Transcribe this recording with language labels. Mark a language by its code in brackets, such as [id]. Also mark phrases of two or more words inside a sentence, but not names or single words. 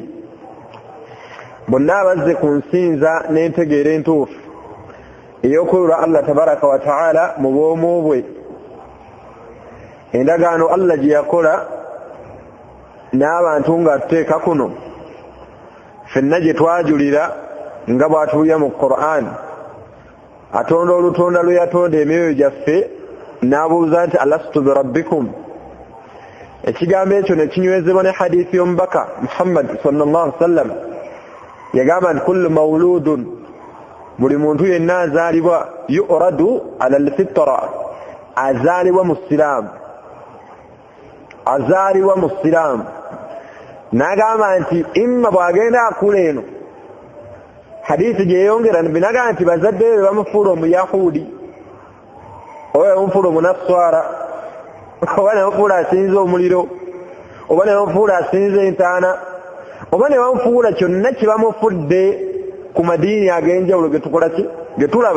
[lg] Bonna abazze ku nsinza n'entegeera entuufu ey'okulula [ar] الله تبارك وتعالى [lg] mu bw'omu bwe, endagaano Allah gye yakola n'abantu nga tuteeka kuno ffenna gye twajulira nga bw'atulya mu Qur'an. Atonda olutonda lwe yatonda emyoyo gyaffe n'abuuza nti [ar] ألست بربكم. [lg] Ekigambo ekyo ne kinywezebwa ne hadiisi y'omubaka Muhammad [ar] صلى الله عليه وسلم [lg] yagamba nti [ar] كل مولود, [lg] buli muntu yenna azaalibwa [ar] يولد على الفطرة, [lg] azaalibwa mu siraamu, azaalibwa mu siraamu. N'agamba nti imma bw'agenda akula eno, hadiisi gyeyongera binagamba nti bazadde be bamufuula omuyahudi, oba bamufuula omunaswara, oba ne bamufuula asinza omuliro, oba ne bamufuula asinza entaana, oba ne bamufuula kyonna kye bamufudde ku madiini ag'enjawulo ge tulaba.